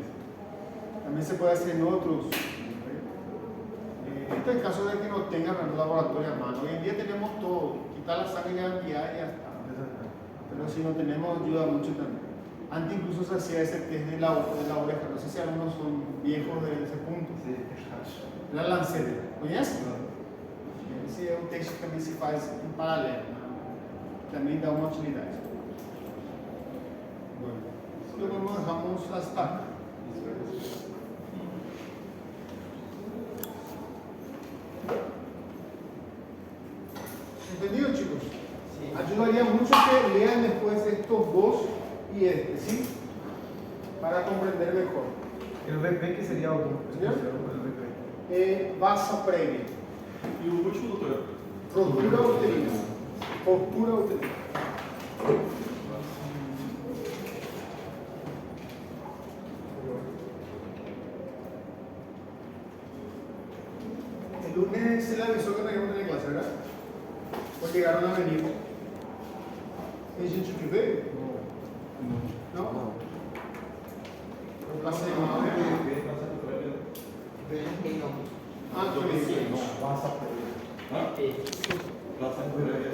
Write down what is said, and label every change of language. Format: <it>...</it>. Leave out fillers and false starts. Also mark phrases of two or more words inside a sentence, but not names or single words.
<es>También se puede hacer en otros. Este es el caso de que no tengan un laboratorio a mano. Hoy en día tenemos todo, quitar la sangre y ya está. Pero si no tenemos, ayuda mucho también. Antes incluso se hacía ese test de la oreja. No sé si algunos son viejos de ese punto. Sí. La lanceta. ¿Conoces?</es> <pt>Esse é um texto que também se faz em paralelo, né? Também dá uma utilidade.</pt> <es>Luego nós vamos hasta acá. ¿Entendido, chicos? Sí. Ayudaría mucho que lean después estos dos y este, ¿sí? Para comprender mejor. El VP que sería otro. ¿Señor? El VP. Vasa previa.</es> <pt>E o último, doutor?</pt> <es>Postura uterina. Postura uterina. El lunes se le avisó que no íbamos a tener clase, ¿verdad? Pues llegaron a venir. ¿Hay gente que veio?</es> <pt>Não.</pt> <es>¿No? Clase de Ah, tu</es> <pt>Passa por ele. Hã? Classe</pt>